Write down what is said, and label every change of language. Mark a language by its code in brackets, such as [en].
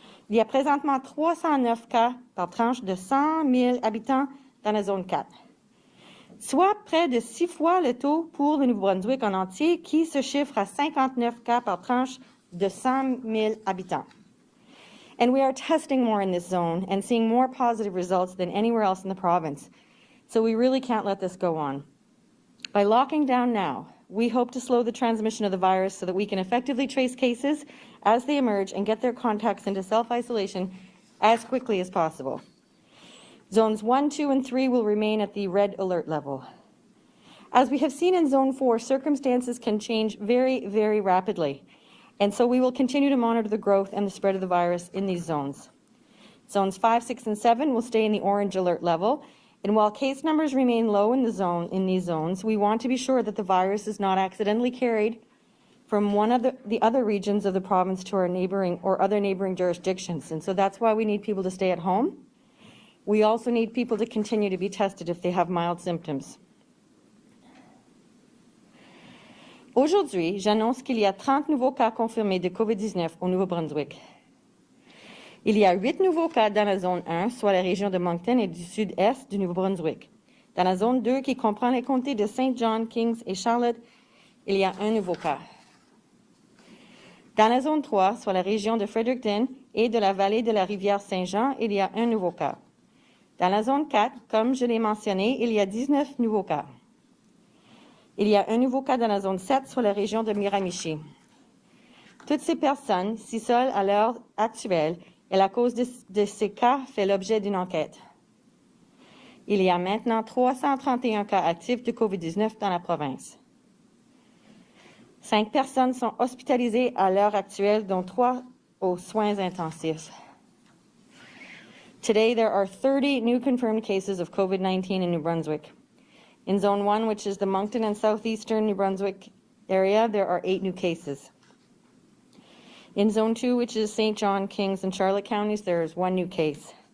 [fr] Il y a présentement 309 cas par tranche de 100 000 habitants dans la zone 4, soit près de 6 fois le taux pour le Nouveau-Brunswick en entier, qui se chiffre à 59 cas par tranche de 100 000 habitants. [en] And we are testing more in this zone and seeing more positive results than anywhere else in the province. So we really can't let this go on. By locking down now, we hope to slow the transmission of the virus so that we can effectively trace cases as they emerge and get their contacts into self-isolation as quickly as possible. Zones 1, 2, and 3 will remain at the red alert level. As we have seen in Zone 4, circumstances can change very, very rapidly, and so we will continue to monitor the growth and the spread of the virus in these zones. Zones 5, 6, and 7 will stay in the orange alert level, and while case numbers remain low in these zones, we want to be sure that the virus is not accidentally carried from one of the other regions of the province to our neighboring or other neighboring jurisdictions. And so that's why we need people to stay at home. We also need people to continue to be tested if they have mild symptoms. [fr] Aujourd'hui, j'annonce qu'il y a 30 nouveaux cas confirmés de COVID-19 au Nouveau-Brunswick. Il y a 8 nouveaux cas dans la zone 1, soit la région de Moncton et du sud-est du Nouveau-Brunswick. Dans la zone 2, qui comprend les comtés de Saint John, Kings et Charlotte, il y a un nouveau cas. Dans la zone 3, soit la région de Fredericton et de la vallée de la rivière Saint-Jean, il y a un nouveau cas. Dans la zone 4, comme je l'ai mentionné, il y a 19 nouveaux cas. Il y a un nouveau cas dans la zone 7, soit la région de Miramichi. Toutes ces personnes, si seules à l'heure actuelle, et la cause de ces cas fait l'objet d'une enquête. Il y a maintenant 331 cas actifs de COVID-19 dans la province. 5 personnes sont hospitalisées à l'heure actuelle, dont 3 aux soins intensifs. [en] Today, there are 30 new confirmed cases of COVID-19 in New Brunswick. In Zone 1, which is the Moncton and southeastern New Brunswick area, there are 8 new cases. In Zone 2, which is St. John, Kings, and Charlotte counties, there is 1 new case.